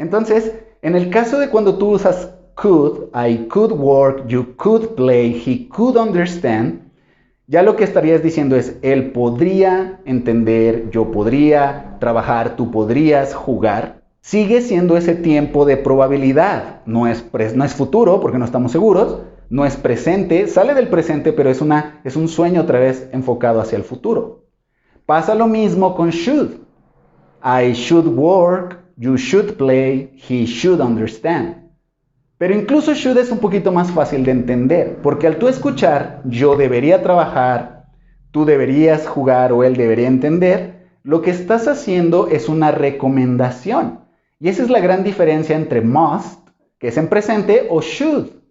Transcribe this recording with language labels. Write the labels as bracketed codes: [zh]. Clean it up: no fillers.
[es] Entonces, en el caso de cuando tú usas could, [en] I could work, you could play, he could understand, [es] ya lo que estarías diciendo es él podría entender, yo podría trabajar, tú podrías jugar. Sigue siendo ese tiempo de probabilidad, no es futuro porque no estamos seguros, no es presente, sale del presente, pero es un sueño otra vez enfocado hacia el futuro. Pasa lo mismo con should. [en] I should work, you should play, he should understand. [es] Pero incluso should es un poquito más fácil de entender, porque al tú escuchar yo debería trabajar, tú deberías jugar o él debería entender, lo que estás haciendo es una recomendación. Y esa es la gran diferencia entre must, que es en presente, o should.